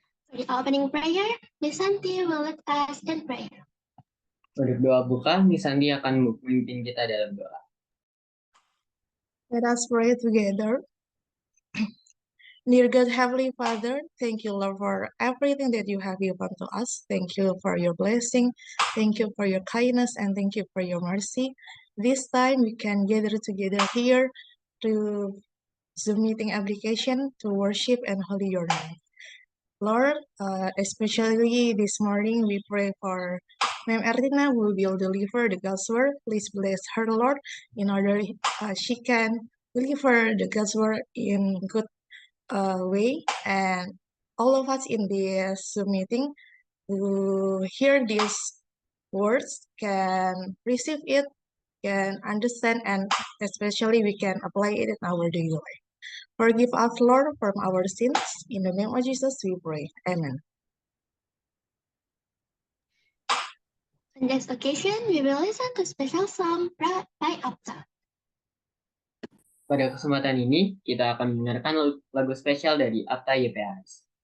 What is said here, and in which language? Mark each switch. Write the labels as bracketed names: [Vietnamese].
[English] For the opening prayer, Miss Santi will lead us in prayer. [Indonesian] Untuk doa buka, Miss Santi akan memimpin kita dalam doa. [English] Let us pray together. Dear God, Heavenly Father, thank you, Lord, for everything that you have given to us. Thank you for your blessing. Thank you for your kindness, and thank you for your mercy. This time we can gather together here to Zoom meeting application to worship and holy your name. Lord, especially this morning, we pray for Ma'am Ertina who will deliver the God's word. Please bless her, Lord, in order she can deliver the God's word in good way. And all of us in this Zoom meeting who hear these words can receive it, can understand, and especially we can apply it in our daily life. Forgive us, Lord, from our sins. In the name of Jesus, we pray. Amen. On this occasion, we will listen to special song by Apta. [Indonesian] Pada kesempatan ini, kita akan mendengarkan lagu spesial dari Apta YPHS.